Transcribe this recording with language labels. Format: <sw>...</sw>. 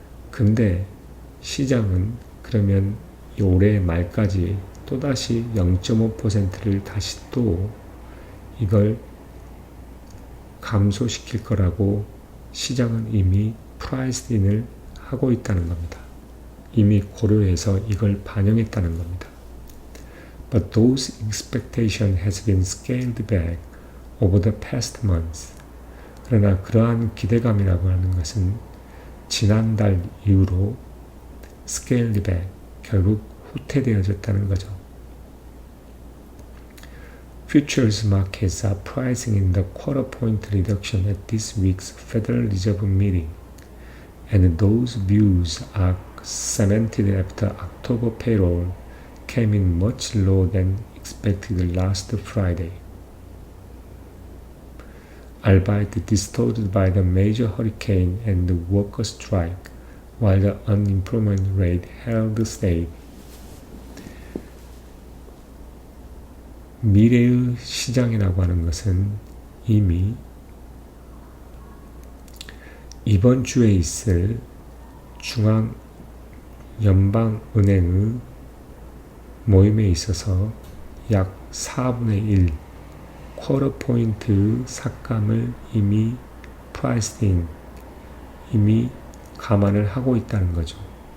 <ko>근데 시장은 그러면 올해 말까지 또다시 0.5%를 다시 또 이걸 감소시킬 거라고 시장은 이미 프라이스 인을 하고 있다는 겁니다. 이미 고려해서 이걸 반영했다는 겁니다.</ko> <en>But those expectations has been scaled back over the past months.</en> <ko>그러나 그러한 기대감이라고 하는 것은 지난달 이후로</ko> <en>scaled back,</en> <ko>결국 후퇴되어졌다는 거죠.</ko> <en>Futures markets are pricing in the quarter point reduction at this week's Federal Reserve meeting, and those views are cemented after October payroll came in much lower than expected last Friday. albeit distorted by the major hurricane and the worker strike, while the unemployment rate held steady.</en> <ko>미래의 시장이라고 하는 것은 이미 이번 주에 있을 중앙 연방은행의 모임에 있어서 약 4분의 1 쿼터 포인트 삭감을 이미</ko> <en>priced in,</en> <ko>이미 감안을 하고 있다는 거죠.</ko>